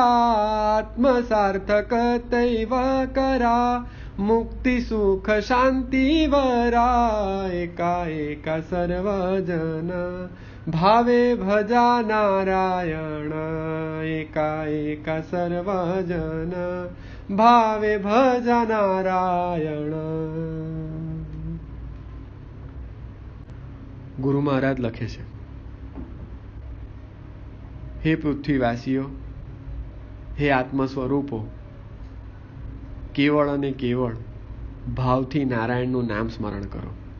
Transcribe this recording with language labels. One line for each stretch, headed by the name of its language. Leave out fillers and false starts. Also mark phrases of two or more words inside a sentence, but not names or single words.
Marathi: आत्मसार्थकतैव करा मुक्ति सुख शांती वरा। एकाएका सर्वजन भावे भजा नारायण। एकाएका सर्वजन भावे भजा नारायण।
Gujarati: ગુરુ મહારાજ લખે છે, હે પૃથ્વીવાસીઓ, હે આત્મ સ્વરૂપો, કેવળ અને કેવળ ભાવથી નારાયણનું નામ સ્મરણ કરો.